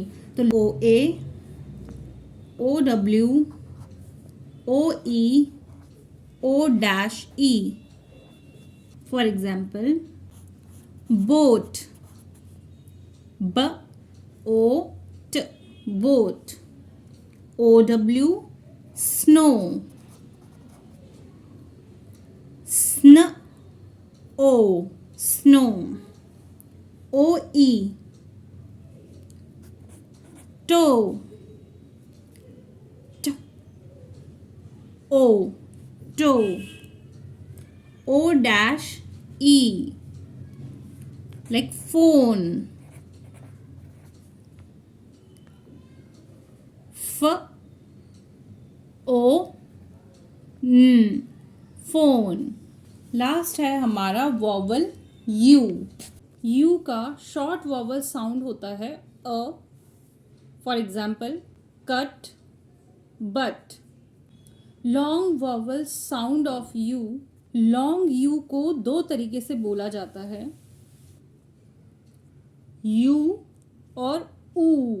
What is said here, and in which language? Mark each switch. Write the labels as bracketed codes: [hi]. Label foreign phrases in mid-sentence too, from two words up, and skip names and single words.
[en] तो OA, OW, OE, O-E. For example, boat, B-O-T, boat. O-W, snow, Sn-O, snow. O-E, toe, T-O, toe. O-E, like phone. F-O-N, phone. [hi] लास्ट है हमारा वॉवल U। U का [en] short vowel sound [hi] होता है अ। [en] for example cut, but. long vowel sound of U, long U [hi] को 2 तरीके से बोला जाता है, U और ऊ।